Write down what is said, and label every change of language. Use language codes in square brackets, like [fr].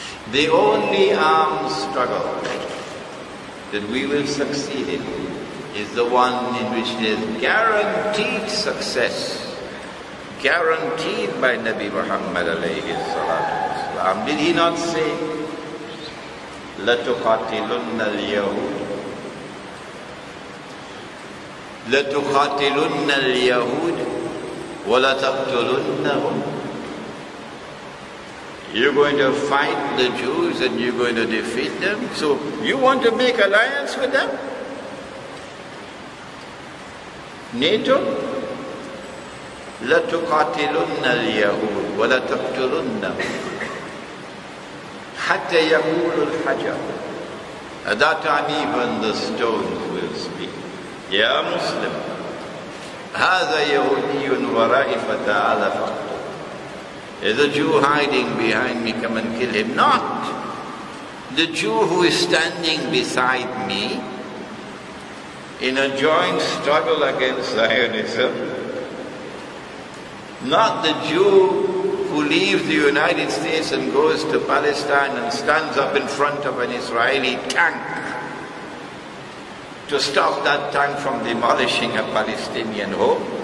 [en] The only armed struggle that we will succeed in is the one in which there is guaranteed success, guaranteed by Nabi Muhammad alayhi salatu wasalam. Did he not say, [ar] لَتُقَاتِلُنَّ الْيَهُودِ لَتُقَاتِلُنَّ الْيَهُودِ وَلَتَقْتُلُنَّهُمْ. [en] You're going to fight the Jews and you're going to defeat them. So you want to make alliance with them? [ar] NATO? لَتُقَاتِلُنَّ الْيَهُودِ وَلَتَقْتُلُنَّهُمْ حَتَّى يَقول الْحَجَرُ. [en] At that time even the stones will speak. [ar] Ya Muslim, هَذَا يَهُودِيٌّ وَرَائِي فَتَعَالَ فَقْتُلْ. [en] There's a Jew hiding behind me, come and kill him. Not the Jew who is standing beside me in a joint struggle against Zionism. Not the Jew who leaves the United States and goes to Palestine and stands up in front of an Israeli tank to stop that tank from demolishing a Palestinian home.